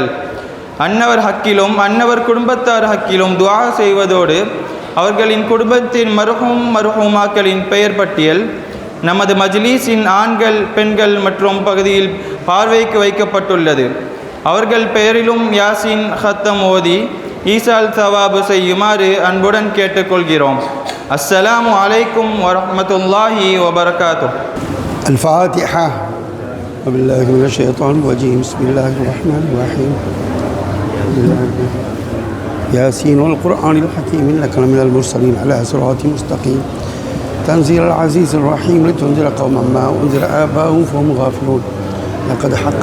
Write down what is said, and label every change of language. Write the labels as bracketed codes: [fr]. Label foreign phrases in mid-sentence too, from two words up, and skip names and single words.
[ta] அன்னவர் ஹக்கிலும் அன்னவர் குடும்பத்தார் ஹக்கிலும் துஆ செய்வதோடு அவர்களின் குடும்பத்தின் மர்ஹூமாக்களின் பெயர் பட்டியல் நமது மஜ்லிஸின் ஆண்கள் பெண்கள் மற்றும் பகுதியில் பார்வைக்கு வைக்கப்பட்டுள்ளது. அவர்கள் பெயரிலும் யாசின் ஹத்தம் ஓதி [ar] إيصال الثواب [ta] செய்யுமாறு அன்புடன் கேட்டுக்கொள்கிறோம். [ar] السلام عليكم ورحمة الله وبركاته. الفاتحة. وبالله من الشيطان الرجيم. بسم الله الرحمن الرحيم. ياسين والقرآن الحكيم إنك لمن المرسلين على صراط مستقيم تنزيل العزيز الرحيم لتنذر قوما ما أنذر آباؤهم فهم غافلون لقد حق